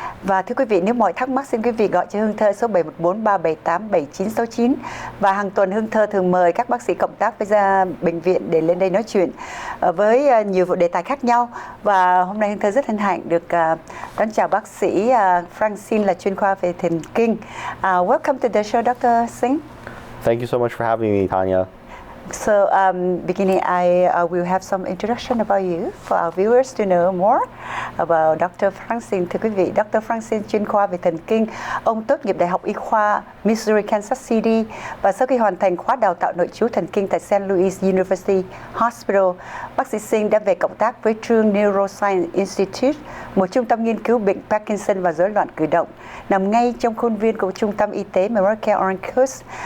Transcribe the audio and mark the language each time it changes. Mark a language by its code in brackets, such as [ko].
[vi] Và thưa quý vị, nếu mọi thắc mắc xin quý vị gọi cho Hương Thơ số 714-378-7969. Và hàng tuần Hương Thơ thường mời các bác sĩ cộng tác với bệnh viện để lên đây nói chuyện với nhiều đề tài khác nhau. Và hôm nay Hương Thơ rất hân hạnh được đón chào bác sĩ Francine là chuyên khoa về thần kinh. [en] Welcome to the show, Dr. Xing. Thank you so much for having me, Tanya. So, beginning, I will have some introduction about you for our viewers to know more about Dr. [vi] Francine. Thưa quý vị, Dr. Francine chuyên khoa về thần kinh. Ông tốt nghiệp Đại học Y khoa Missouri, Kansas City và sau khi hoàn thành khóa đào tạo nội trú thần kinh tại St. Louis University Hospital, bác sĩ Sinh đã về cộng tác với trường Neuroscience Institute, một trung tâm nghiên cứu bệnh Parkinsons và rối loạn cử động, nằm ngay trong khuôn viên của Trung tâm Y tế Neurological Orange Coast.